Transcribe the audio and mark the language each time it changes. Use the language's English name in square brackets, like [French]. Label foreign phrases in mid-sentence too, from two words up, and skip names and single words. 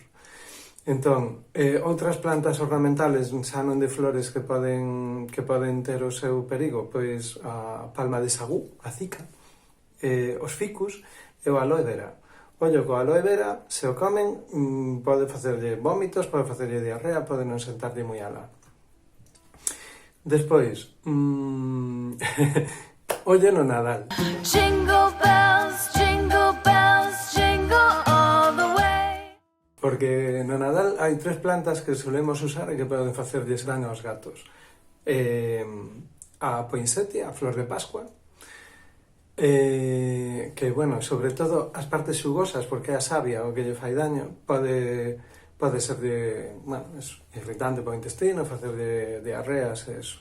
[Galician] Entón, outras plantas ornamentales xa non de flores que poden ter o seu perigo, pois a palma de sagú, a cica, os ficus e o aloe vera. Ollo, co aloe vera, se o comen, pode facerlle vómitos, pode facerlle diarrea, pode non sentarlle moi alá. Despois, ollo no Nadal. [English] Jingle bells, jingle all the way. [Galician] Porque no Nadal hai 3 plantas que solemos usar e que poden facerlles dano aos gatos. A poinsettia, a flor de Pascua, que, bueno, sobre todo as partes xugosas, porque a savia o que lle fai daño, pode ser bueno, irritante para o intestino, facerlle diarreas e eso.